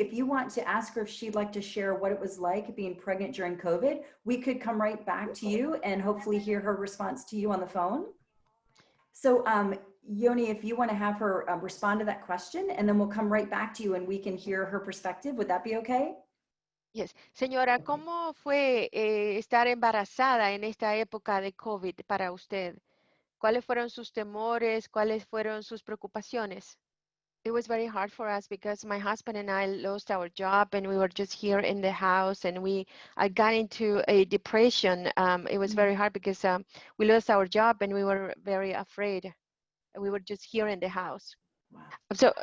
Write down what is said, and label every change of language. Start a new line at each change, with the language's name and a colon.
English: If you want to ask her if she'd like to share what it was like being pregnant during COVID, we could come right back to you and hopefully hear her response to you on the phone. So Yoni, if you want to have her respond to that question, and then we'll come right back to you and we can hear her perspective, would that be okay? Yes.
Spanish: Señora, ¿cómo fue estar embarazada en esta época de COVID para usted? ¿Cuáles fueron sus temores? ¿Cuáles fueron sus preocupaciones?
English: It was very hard for us because my husband and I lost our job and we were just here in the house, and I got into a depression. It was very hard because we lost our job and we were very afraid. We were just here in the house. Wow.